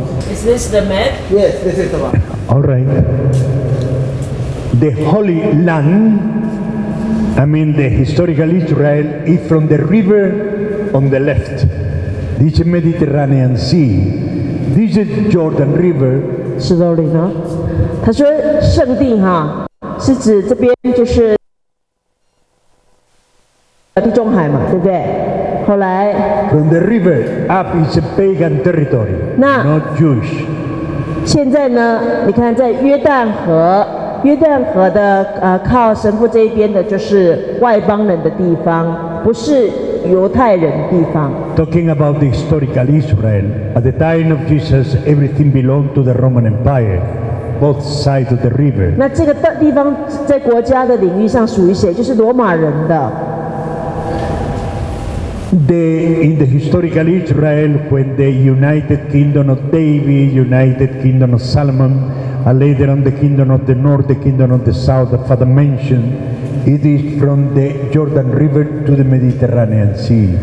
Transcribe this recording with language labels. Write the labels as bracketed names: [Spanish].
[English] Is this the map? Yes, this is the one. All right. The Holy Land, I mean the historical Israel, is from the river on the left. This is Mediterranean Sea. This is Jordan River. [Chinese] 是的，呢。他说圣地是指这边就是地中海嘛，对不对？后来 [English] From the river up is a pagan territory, not Jewish. [Chinese] 现在呢，你看在约旦河的靠神父这一边的就是外邦人的地方，不是犹太人的地方。 [English] Talking about the historical Israel, at the time of Jesus, everything belonged to the Roman Empire. both sides of the river. [Chinese] 那这个地方在国家的领域上属于谁？就是罗马人的。 [English] In the historical Israel, when the United Kingdom of David, United Kingdom of Solomon, and later on the Kingdom of the North, the Kingdom of the South, the Father mentioned, it is from the Jordan River to the Mediterranean Sea.